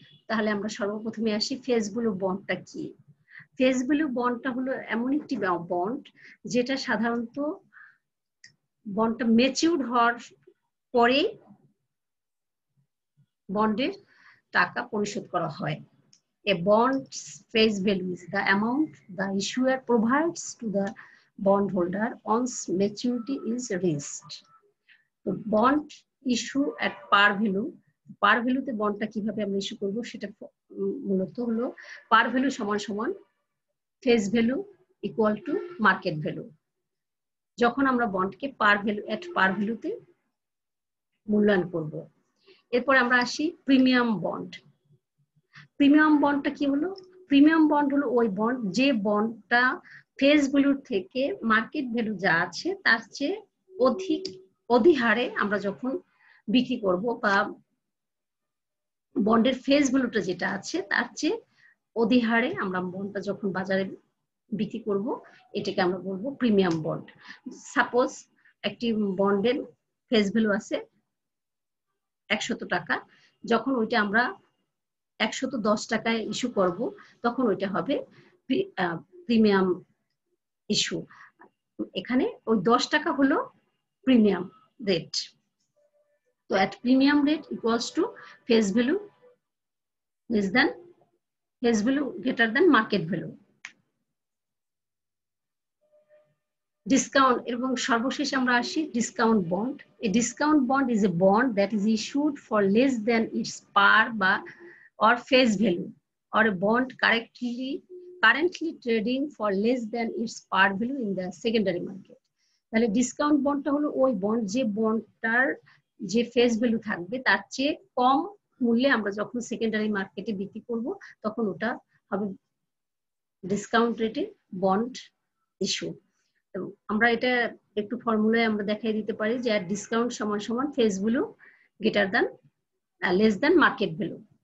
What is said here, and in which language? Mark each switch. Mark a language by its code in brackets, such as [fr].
[bn] তাহলে আমরা সর্বপ্রথমে আসি ফেস ভ্যালু বন্ডটা কি। ফেস ভ্যালু বন্ডটা হলো এমন একটি বন্ড যেটা সাধারণত বন্ডটা ম্যাচিউর হওয়ার পরে বন্ডের টাকা পরিশোধ করা হয়। [en] A bond's face value is the amount the issuer provides to the bondholder once maturity is reached. [bn] তো bond issue [en] at par value, [bn] পার ভ্যালুতে বন্ডটা কিভাবে আমরা ইস্যু করব সেটা মূলত হলো পার ভ্যালু সমান সমান face value equal to market value. যখন আমরা বন্ডকে পার ভ্যালু এট পার ভ্যালুতে মূল্যায়ন করব। এরপর আমরা আসি প্রিমিয়াম বন্ড। প্রিমিয়াম বন্ডটা কি হলো? প্রিমিয়াম বন্ড হলো ওই বন্ড যে বন্ডটা ফেস ভ্যালুর থেকে মার্কেট ভ্যালু যা আছে তার চেয়ে অধিহারে আমরা যখন বিক্রি করব, বা বন্ডের ফেস ভ্যালুটা যেটা আছে তার চেয়ে অধিহারে আমরা বন্ডটা যখন বাজারে বিক্রি করব, এটাকে আমরা বলবো প্রিমিয়াম বন্ড। সাপোজ একটি বন্ডের ফেস ভ্যালু আছে 100 টাকা, যখন ওইটা আমরা 110 টাকায় ইস্যু করব তখন ওইটা হবে প্রিমিয়াম ইস্যু। এখানে ওই 10 টাকা হলো প্রিমিয়াম রেট। তো [en] at premium rate equals to face value less than face value greater than market value. [bn] Discount এবং সর্বশেষ আমরা আসি discount bond. [en] A discount bond is a bond that is issued for less than its par or face value, or a bond currently trading for less than its par value in the secondary market. [bn] তাহলে discount বন্ডটা হলো ওই bond যে বন্ডটার যে face value থাকবে তার চেয়ে কম মূল্যে আমরা যখন সেকেন্ডারি মার্কেটে বিক্রি করব তখন ওটা হবে ডিসকাউন্ট রেটে বন্ড ইস্যু। আমরা এটা একটু ফর্মুলায় আমরা দেখাই দিতে পারি যে আর ডিসকাউন্ট সমান সমান face value greater than less than market value.